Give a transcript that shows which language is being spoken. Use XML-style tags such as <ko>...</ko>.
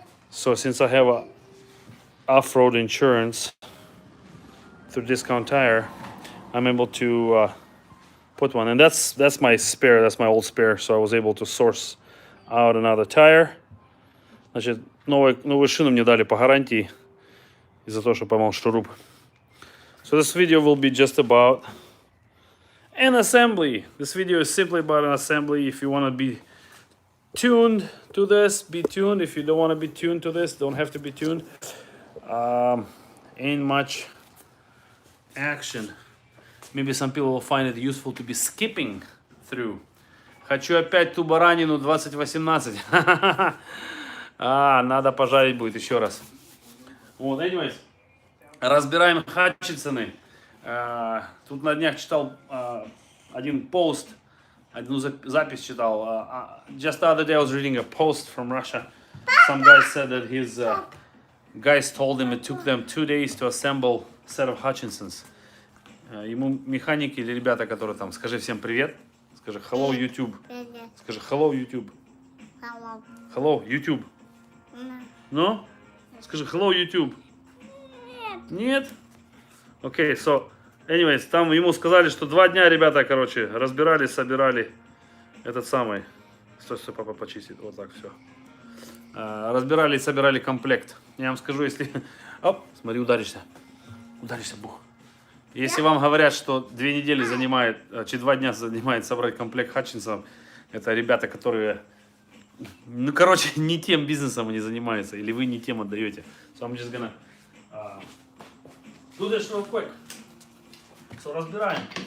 <en>So since I have a off-road insurance through Discount Tire, I'm able to put one, and that's my spare. That's my old spare. So I was able to source out another tire. Значит, новую шину мне дали по гарантии из-за того, что поймал шуруп. So this video will be just about an assembly. This video is simply about an assembly. If you want to be tuned to this, be tuned. If you don't want to be tuned to this, don't have to be tuned. Ain't much action. Maybe some people will find it useful to be skipping through.</en> <ru>Хочу опять ту баранину 2018. Надо пожарить будет еще раз. Вот,</ru> <en>anyways,</en> <ru>разбираем Хатчинсоны. Тут на днях читал один пост, одну запись читал.</ru> <en>Just the other day I was reading a post from Russia. Some guy said that his guys told him it took them 2 days to assemble a set of Hutchinsons.</en> <ru>Ему механики или ребята, которые там, скажи всем привет. Скажи</ru> <en>hello YouTube. Скажи hello YouTube. Hello YouTube. No? Скажи hello YouTube.</en> <ru>Нет? Окей,</ru> <en>so, anyways,</en> <ru>там ему сказали, что 2 дня ребята, короче, разбирали, собирали этот самый. Стой, папа почистит. Вот так все. Разбирали и собирали комплект. Я вам скажу, если... Оп, смотри, ударишься. Ударишься, бух. Если вам говорят, что 2 недели занимает, 2 дня занимает собрать комплект Хатчинсонов, это ребята, которые, ну, короче, не тем бизнесом они занимаются, или вы не тем отдаете.</ru> <en>So I'm just gonna do this real quick. So</en> <ru>разбираем.</ru>